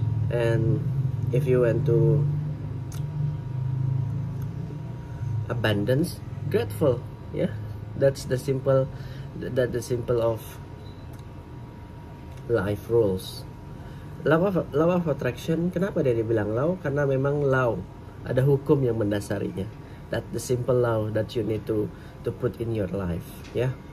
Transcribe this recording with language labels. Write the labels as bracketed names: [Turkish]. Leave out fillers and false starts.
[English] And if you want to abundance, grateful ya. That's the simple of life rules. Law of attraction, [Indonesian] kenapa dia dibilang law? Karena memang law, ada hukum yang mendasarinya. [English] That the simple law that you need to put in your life ya.